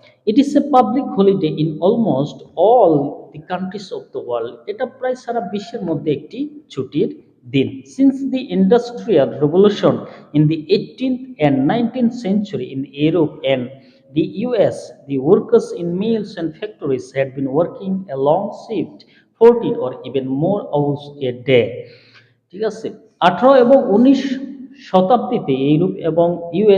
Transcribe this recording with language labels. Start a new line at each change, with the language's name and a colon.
English: It is a public holiday in almost all the countries of the world.
Bangla: এটা প্রায় সারা বিশ্বের মধ্যে একটি ছুটির দিন।
English: Since the Industrial Revolution in the 18th and 19th century in Europe and the US, the workers in mills and factories had been working a long shift, 14 or even more hours a day.
Bangla: ঠিক আছে, 18 এবং 19 শতাব্দীতে Europe এবং US